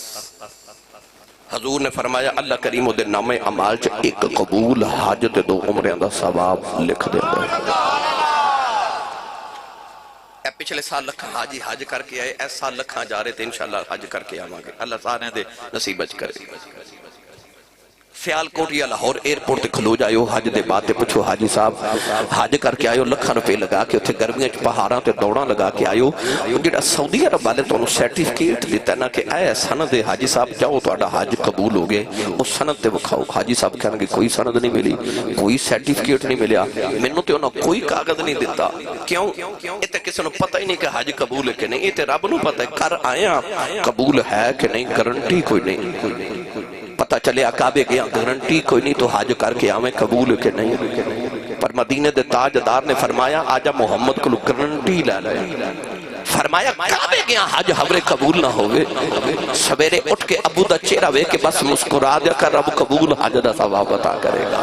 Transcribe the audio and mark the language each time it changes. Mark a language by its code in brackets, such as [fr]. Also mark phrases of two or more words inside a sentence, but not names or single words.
[pa] حضور نے فرمایا اللہ کریم دے نام اعمال چ ایک قبول حج تے 2 عمریں دا ثواب لکھ دے دے۔ پچھلے سال لکھاں حاجی حج کر کے آئے، اس سال لکھاں جا رہے تھے انشاءاللہ حج کر کے آواں گے، اللہ سارے دے نصیبت کرے۔ سیال کوٹ یا لاہور ایئرپورٹ تے کھلو جائیو، حج دے بات تے پوچھو حاجی صاحب حج کر کے آئیو، لکھاں روپے لگا کے اتھے گرمیاں چ پہاڑاں تے دوڑاں لگا کے آئیو، جڑا سعودی عرب والے تو انہوں سرٹیفکیٹ دیتا ہے نا کہ اے سند حاجی صاحب جاؤ تو آڈا حج قبول ہو گئے، اس سند تے وکھاؤ۔ حاجی صاحب کہنے گے کوئی سند نہیں ملی، کوئی سرٹیفکیٹ نہیں ملیا، منوں تے انہوں کوئی کاغذ نہیں دیتا، کیوں؟ یہ تے کسی نے پتہ ہی نہیں کہ حج قبول ہے کہ نہیں، یہ تے رب نو پتہ ہے کر آیا قبول ہے کہ نہیں، گارنٹی کوئی نہیں، پتہ چلے کعبے گیا گارنٹی کوئی نہیں تو حج کر کے آویں قبول کہ نہیں، پر مدینے دے تاجدار نے فرمایا آجا محمد کو گارنٹی لے لے، فرمایا کعبے گیا حج حبرے قبول نہ ہوئے، سویرے اٹھ کے ابو دا چہرہ وے کہ بس مسکرا دیا کر رب قبول حج دا ثواب عطا کرے گا۔